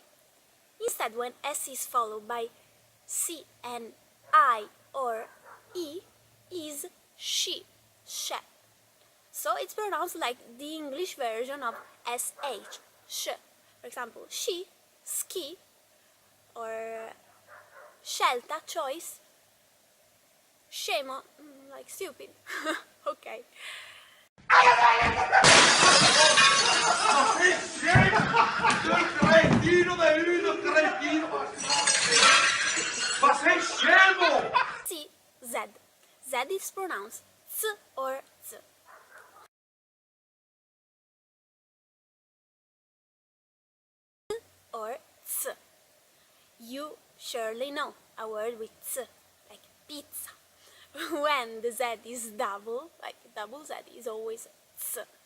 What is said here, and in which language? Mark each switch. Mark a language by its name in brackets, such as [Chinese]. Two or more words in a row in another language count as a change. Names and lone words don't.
[English] Instead, when S is followed by C and I or E, is she, she. So it's pronounced like the English version of SH, sh. For example, she, ski, or scelta, choice, scemo, like stupid. Okay. [Italian] Cretino dell'uno, cretino! Ma sei scemo! [English] C, Z. Z is pronounced Z or Z. Or Z. You surely know a word with Z, like pizza. When the Z is double, like double Z is always Z.